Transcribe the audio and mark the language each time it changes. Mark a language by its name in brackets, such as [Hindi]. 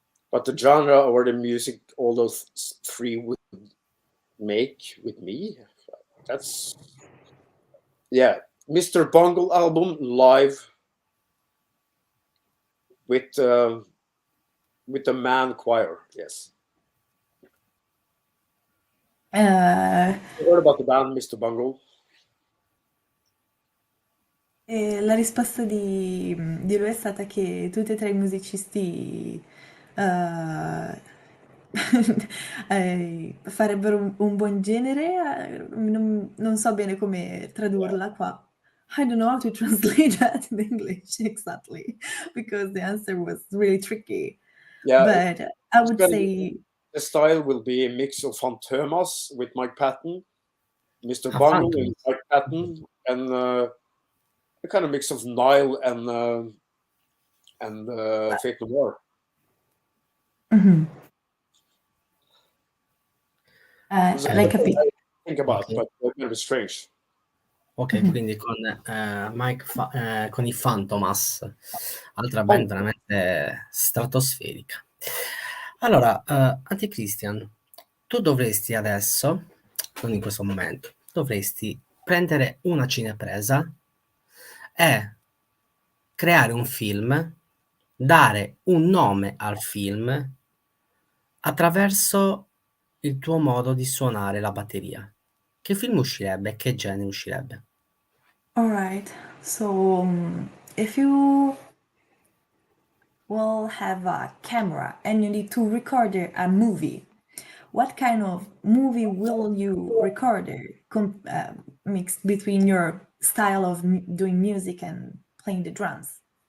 [English] But the genre or the music all those 3 would make with me, that's, yeah, Mr. Bungle album live with the man choir. Yes. You heard about the band Mr. Bungle? [Italian] E la risposta di lui è stata che tutti e 3 i musicisti farebbero un buon genere. Non so bene come tradurla qua. [English] I don't know how to translate that in English exactly, because the answer was really tricky. Yeah. But I would say the style will be a mix of Fantomas with Mike Patton, Mr. Ah, Bungle Phantom. and Mike Patton, and a kind of mix of Nile and Fate No More. [Italian] l'hai capito. [English] Think about, Okay. but it's kind of strange. [Italian] Ok, quindi con con i Fantomas, altra band veramente stratosferica. Allora, AntiChristian, tu dovresti adesso, non in questo momento, dovresti prendere una cinepresa e creare un film, dare un nome al film attraverso il tuo modo di suonare la batteria. Che film uscirebbe? Che genere uscirebbe? [English] All right. So, if you will have a camera and you need to record a movie, what kind of movie will you record mixed between your style of doing music and playing the drums?